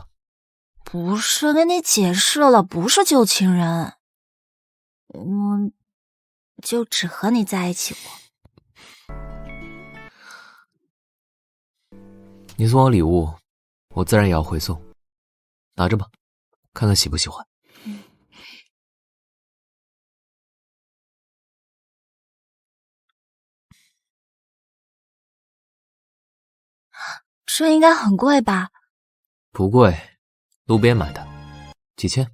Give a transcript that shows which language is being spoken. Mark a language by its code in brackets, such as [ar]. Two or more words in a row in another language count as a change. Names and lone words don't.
[zh] 不是，跟你解释了，不是旧情人，我就只和你在一起过。你送我禮物，我自然也要回送。拿着吧，看看喜不喜歡。這應該很貴吧？不貴，路邊買的，幾千。